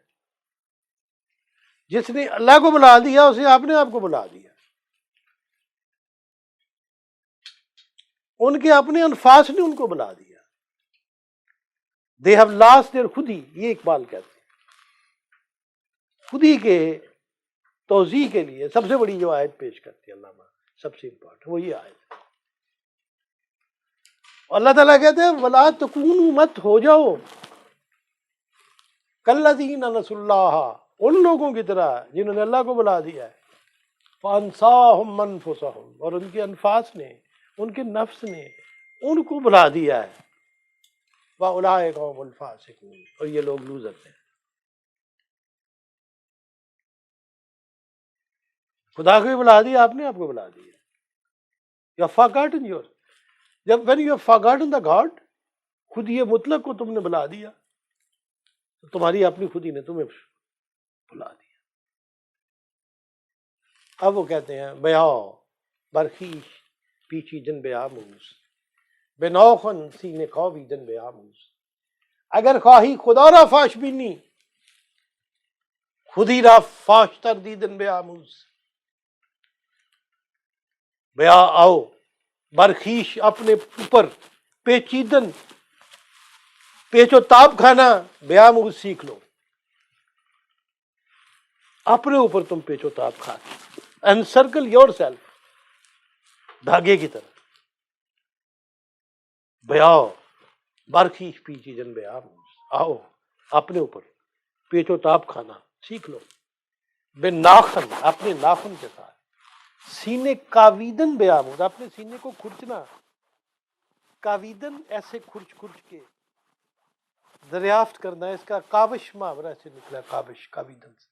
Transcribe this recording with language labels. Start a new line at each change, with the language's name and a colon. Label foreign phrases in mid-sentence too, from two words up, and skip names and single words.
Urdu: جس نے اللہ کو بلا دیا اسے اپنے آپ کو بلا دیا، ان کے اپنے انفاس نے ان کو بلا دیا۔
English: They have lost their
Urdu: خود ہی، یہ اقبال کہتے ہیں۔ خود ہی کے توضیح کے لیے سب سے بڑی جو آیت پیش کرتی ہے علامہ، سب سے امپورٹنٹ وہ یہ آیت ہے۔ اللہ تعالیٰ کہتے ہیں
Arabic: وَلَا تَكُونُوا،
Urdu: مت ہو جاؤ،
Arabic: كَالَّذِينَ نَسُوا اللَّهَ،
Urdu: ان لوگوں کی طرح جنہوں نے اللہ کو بلا دیا ہے،
Arabic: فَأَنسَاهُمْ أَنفُسَهُمْ،
Urdu: اور ان کے انفاس نے، ان کے نفس نے ان کو بلا دیا ہے،
Arabic: وَأُولَٰئِكَ هُمُ الْفَاسِقُونَ،
Urdu: اور یہ لوگ لوزر ہیں۔ خدا کو بھی بلا دیا، آپ نے آپ کو بلا دیا۔
English: You have forgotten your، جب when you have forgotten the God،
Urdu: خود یہ مطلق کو تم نے بلا دیا تو تمہاری اپنی خودی نے تمہیں بلا دیا۔
Persian: اب وہ کہتے ہیں بیاؤ برخیش پیچی جن بے آموز، بے نوخن سینے خوابی جن بے آموز، اگر خواہی خدا را فاش بینی، خودی را فاش تر دیدن بے آموز۔
Urdu: بیا آؤ، برخیش اپنے اوپر، پیچیدن پیچ و تاب کھانا، بیاموز سیکھ لو، اپنے اوپر تم پیچ و تاب کھا،
English: encircle yourself,
Urdu: دھاگے کی طرح۔
Persian: بیاؤ برخیش پیچی جن بیاموز،
Urdu: آؤ اپنے اوپر پیچ و تاب کھانا سیکھ لو،
Persian: بے ناخن،
Urdu: اپنے ناخن کے ساتھ،
Persian: سینے کاویدن بیاموز،
Urdu: اپنے سینے کو کھرچنا، کاویدن ایسے کھرچ کھرچ کے دریافت کرنا، اس کا کاوش محاورہ سے نکلا، کاوش کاویدن سے۔